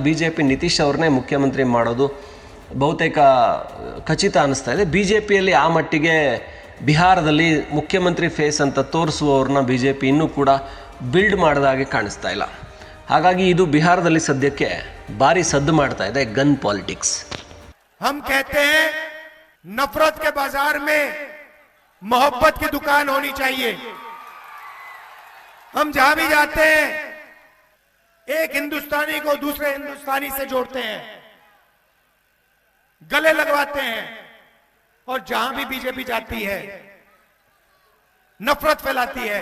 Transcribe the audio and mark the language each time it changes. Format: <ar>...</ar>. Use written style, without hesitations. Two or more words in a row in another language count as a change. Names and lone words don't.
<kn>BJP ನಿತೀಶ್ ಅವ್ರನ್ನೇ ಮುಖ್ಯಮಂತ್ರಿ ಮಾಡೋದು ಬಹುತೇಕ ಖಚಿತ ಅನ್ನಿಸ್ತಾ ಇದೆ. BJPಯಲ್ಲಿ ಆ ಮಟ್ಟಿಗೆ ಬಿಹಾರದಲ್ಲಿ ಮುಖ್ಯಮಂತ್ರಿ ಫೇಸ್ ಅಂತ ತೋರಿಸುವವ್ರನ್ನ BJP ಇನ್ನೂ ಕೂಡ ಬಿಲ್ಡ್ ಮಾಡಿದಾಗೆ ಕಾಣಿಸ್ತಾ ಇಲ್ಲ. ಹಾಗಾಗಿ ಇದು ಬಿಹಾರದಲ್ಲಿ ಸದ್ಯಕ್ಕೆ ಭಾರಿ ಸದ್ದು ಮಾಡ್ತಾ ಇದೆ</kn> <en>gun politics.</en> <hi>हम कहते हैं नफरत के बाजार में मोहब्बत की दुकान होनी चाहिए. हम जहां भी जाते हैं एक हिंदुस्तानी को दूसरे हिंदुस्तानी से जोड़ते हैं, गले लगवाते हैं, और जहां भी BJP जाती है नफरत फैलाती है.</hi>